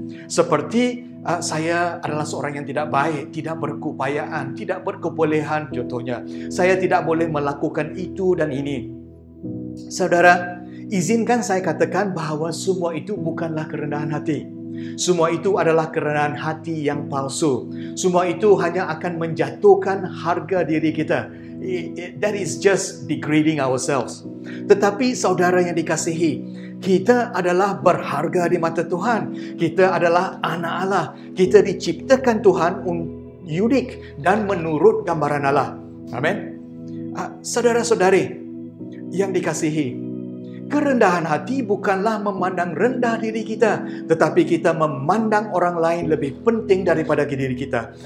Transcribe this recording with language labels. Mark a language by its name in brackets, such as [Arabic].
[Malay] Seperti saya adalah seorang yang tidak baik, tidak berkeupayaan, tidak berkebolehan contohnya. Saya tidak boleh melakukan itu dan ini. Saudara, izinkan saya katakan bahawa semua itu bukanlah kerendahan hati. Semua itu adalah kerendahan hati yang palsu. Semua itu hanya akan menjatuhkan harga diri kita. [English] That is just degrading ourselves. [Malay] Tetapi saudara yang dikasihi, kita adalah berharga di mata Tuhan. Kita adalah anak Allah. Kita diciptakan Tuhan unik dan menurut gambaran Allah. Amin. Saudara-saudari yang dikasihi, kerendahan hati bukanlah memandang rendah diri kita, tetapi kita memandang orang lain lebih penting daripada diri kita.